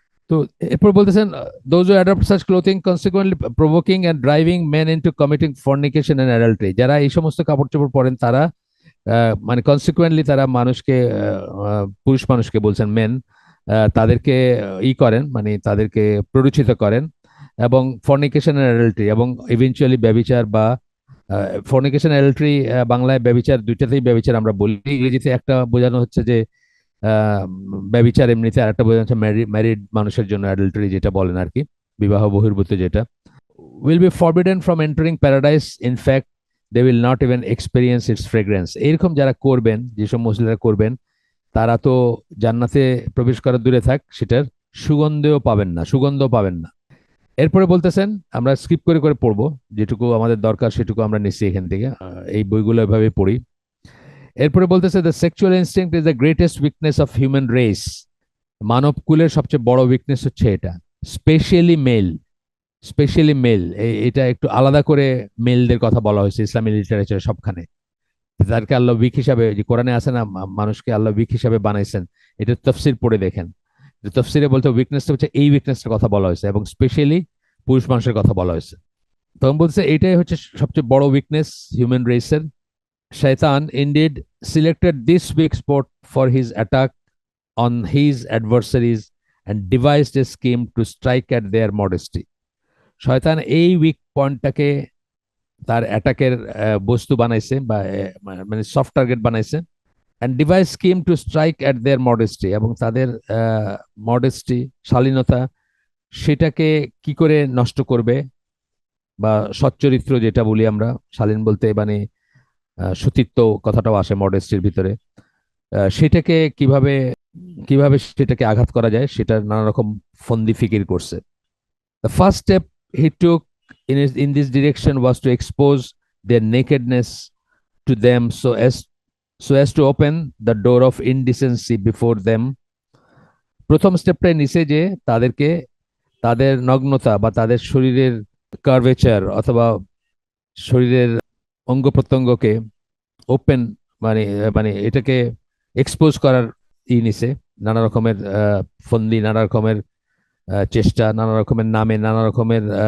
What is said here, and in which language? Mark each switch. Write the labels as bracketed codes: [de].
[bn] তো এরপর বলতেছেন, [en] those who adopt such clothing consequently provoking and driving men into committing fornication and adultery, [bn] যারা এই সমস্ত কাপড় চোপড় পরেন তারা মানে কনসিকুয়েন্টলি তারা মানুষকে, পুরুষ মানুষকে বলছেন মেন, তাদেরকে করেন, মানে তাদেরকে প্ররোচিত করেন, এবং ফর্নিকেশন এন্ড অ্যাডাল্টারি, এবং ইভেনচুয়ালি ব্যভিচার বা ফর্নিকেশন অ্যাডাল্টারি, বাংলায় ব্যভিচার, দুইটাতেই ব্যভিচার আমরা বলি। ইংরেজিতে একটা বোঝানো হচ্ছে যে আহ, ব্যভিচার এমনিতে, আর একটা বোঝানো হচ্ছে ম্যারিড মানুষের জন্য অ্যাডাল্টারি যেটা বলেন আর কি, বিবাহ বহির্ভূত যেটা। [en] will be forbidden from entering paradise, in fact they will not even experience its fragrance। [bn] এরকম যারা করবেন, যেসব মহিলারা করবেন, তারা তো জান্নাতে প্রবেশ করা দূরে থাক, সেটার সুগন্ধও পাবেন না। এরপরে বলতেছেন, আমরা স্কিপ করে করে পড়বো, যেটুকু আমাদের দরকার সেটুকু আমরা নিচ্ছি এখান থেকে, এই বইগুলো এভাবে পড়ি। [en] এরপরে বলতেছে, the sexual instinct is the greatest weakness of human race. [bn] মানব কুলের সবচেয়ে বড় উইকনেস হচ্ছে এটা, স্পেশালি মেল। স্পেশালি মেল, এটা একটু আলাদা করে মেলদের কথা বলা হয়েছে ইসলামী লিটারেচারে সবখানে। তাদেরকে আল্লাহ উইক হিসাবে, যে কোরআনে আছে না, মানুষকে আল্লাহ উইক হিসাবে বানাইছেন, এটা তফসির পড়ে দেখেন। তফসিরে বলতে উইকনেসটা হচ্ছে এই উইকনেসটার কথা বলা হয়েছে, এবং স্পেশালি পুরুষ মানুষের কথা বলা হয়েছে। তখন বলছে এইটাই হচ্ছে সবচেয়ে বড় উইকনেস হিউম্যান রেসের। [en] শয়তান indeed selected this weak spot for his attack on his adversaries and devised a scheme to strike at their modesty। [bn] শয়তান এই উইক পয়েন্টটাকে তার অ্যাটাকের বস্তু বানাইছে, বা মানে সফট টার্গেট বানাইছে, [en] and device scheme to strike at their modesty, [bn] এবং তাদের মডেস্টি, শালীনতা, সেটাকে কি করে নষ্ট করবে, বা সচ্চরিত্র যেটা বলি আমরা, শালীন বলতে মানে সতীত্ব কথাটাও আসে মডেস্টির ভিতরে, সেটাকে কিভাবে কিভাবে সেটাকে আঘাত করা যায়, সেটার নানা রকম ফন্দি ফিকির করছে। [en] the first step he took in this direction was to expose their nakedness to them, so as to open the door of indecency before them [bn] প্রথম স্টেপটাই নিছে যে তাদেরকে তাদের নগ্নতা বা তাদের শরীরের কার্ভেচার অথবা শরীরের অঙ্গ প্রত্যঙ্গকে ওপেন মানে মানে এটাকে এক্সপোজ করার নিছে নানা রকমের ফন্দি, নানা রকমের চেষ্টা, নানা রকমের নামে, নানা রকমের